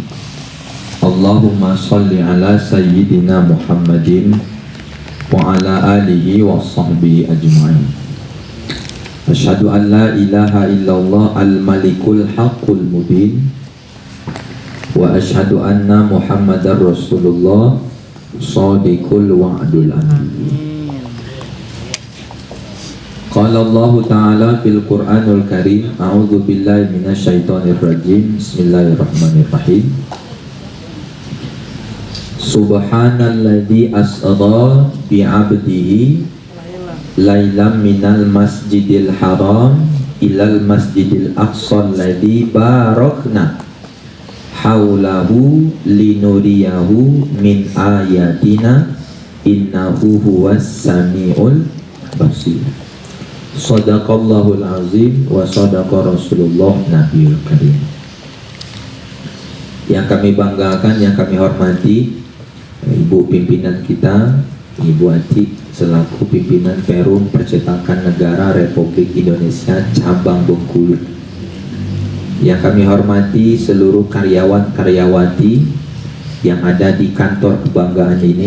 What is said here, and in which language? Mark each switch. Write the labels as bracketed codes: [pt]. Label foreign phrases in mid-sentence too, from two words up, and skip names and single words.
[ar] اللهم صل على سيدنا محمد وعلى آله وصحبه أجمعين. أشهد أن لا إله إلا الله الملك الحق المبين وأشهد أن محمدا رسول الله صادق الوعد الأمين. قال الله تعالى في القرآن الكريم, أعوذ بالله من الشيطان الرجيم. بسم الله الرحمن الرحيم. سبحان الذي أسرى بعبده ليلا من المسجد الحرام إلى المسجد الأقصى الذي باركنا حوله لنريه من آياتنا إنه هو السميع البصير. صدق الله العظيم وصدق رسول الله النبي الكريم. [id] Yang kami banggakan, yang kami hormati Ibu pimpinan kita, Ibu Ati selaku pimpinan Perum Percetakan Negara Republik Indonesia cabang Bengkulu. Yang kami hormati seluruh karyawan-karyawati yang ada di kantor kebanggaan ini.